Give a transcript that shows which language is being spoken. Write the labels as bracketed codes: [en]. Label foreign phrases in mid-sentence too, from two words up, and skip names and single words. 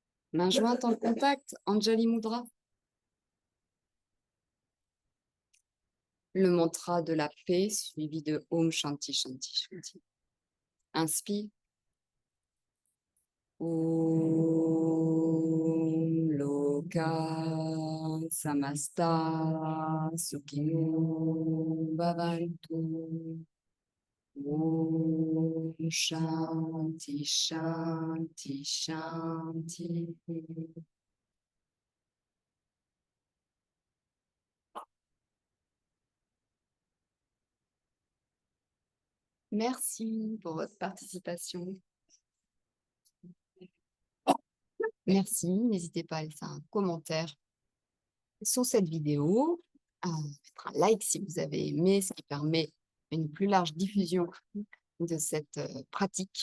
[fr] Main jointe en contact, [sa] अञ्जलि मुद्रा. [fr] Le mantra de la paix suivi de [sa] ॐ शान्ति शान्ति शान्ति. [fr] Inspire. [sa] ॐ लोकाः समस्ताः सुखिनो भवन्तु. ॐ शान्ति शान्ति शान्ति. [fr] Merci pour votre participation. Merci, n'hésitez pas à laisser un commentaire sur cette vidéo, à mettre un like si vous avez aimé, ce qui permet une plus large diffusion de cette pratique.